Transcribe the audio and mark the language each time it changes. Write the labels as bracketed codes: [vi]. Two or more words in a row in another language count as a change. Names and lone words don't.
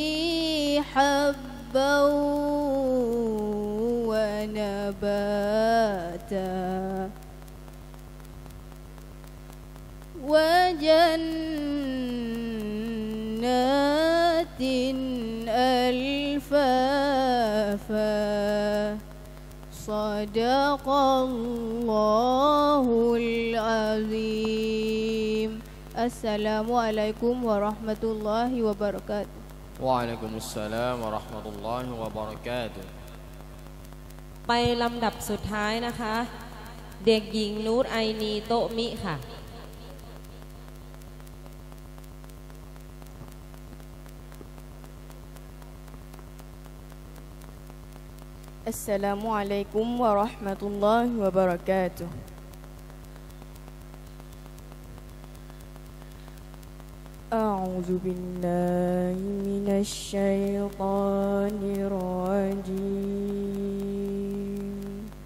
[ar] حبا ونباتا وجنات ألفافا صدق الله العظيم السلام عليكم ورحمة الله وبركاته وعليكم السلام ورحمة الله وبركاته [th] ไปลำดับสุดท้ายนะคะ เด็กหญิงนูรไอนีโตะมิค่ะ [ar] السلام عليكم ورحمة الله وبركاته. أعوذ بالله من الشيطان الرجيم.